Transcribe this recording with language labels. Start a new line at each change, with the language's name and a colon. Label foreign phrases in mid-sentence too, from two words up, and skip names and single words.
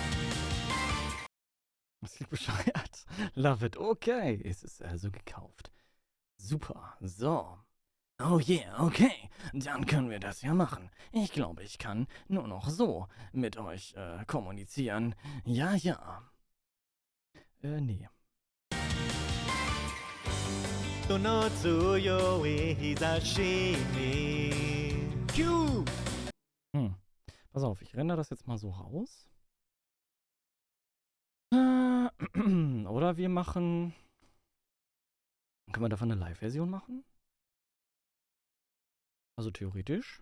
German: Das klingt bescheuert.
English: Love it.
German: Okay. Es ist also gekauft. Super. So.
English: Oh yeah, okay.
German: Dann können wir das ja machen. Ich glaube, ich kann nur noch so mit euch kommunizieren. Ja, ja. Nee.
Japanese: その強い日差しに Q!
German: Pass auf, ich renne das jetzt mal so raus. Oder wir machen... Können wir davon eine Live-Version machen? Also theoretisch.